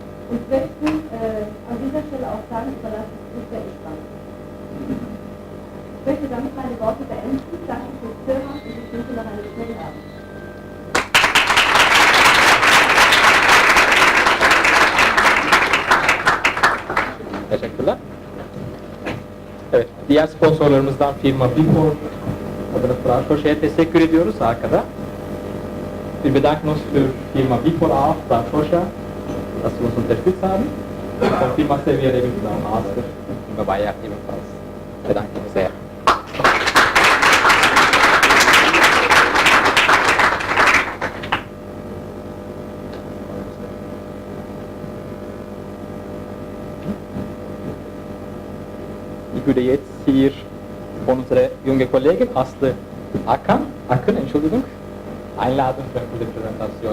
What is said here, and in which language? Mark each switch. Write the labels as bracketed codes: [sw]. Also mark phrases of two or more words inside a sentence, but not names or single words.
[de] Und möchten an dieser Stelle auch sagen, überlasse ich der Ich-Bank. Ich möchte damit meine Worte beenden. Danke fürs Zuhören und ich wünsche noch einen schönen Abend. [tr] Teşekkürler. Evet, diğer sponsorlarımızdan firma Before adına Frankfurt'a teşekkür ediyoruz arkada. [de] Wir bedanken uns für Firma Before auch, Frankfurt'a, dass sie uns unterstützt haben. Und Firma Sevier ebenfalls, Master, Firma Bayer ebenfalls. Bedanke mich sehr. Ich würde jetzt hier von unserer jungen Kollegin Akın, Entschuldigung, einladen für die Präsentation.